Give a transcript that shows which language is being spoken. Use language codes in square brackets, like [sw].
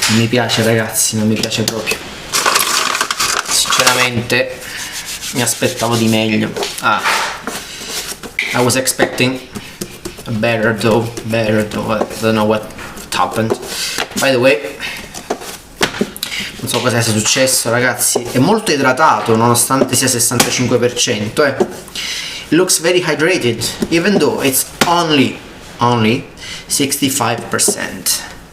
[it] Non mi piace, ragazzi, non mi piace proprio. Sinceramente mi aspettavo di meglio. [en] I was expecting a better dough. I don't know what happened. By the way, [it] non so cosa sia successo, ragazzi. È molto idratato nonostante sia 65%. [en] It looks very hydrated even though it's only 65%.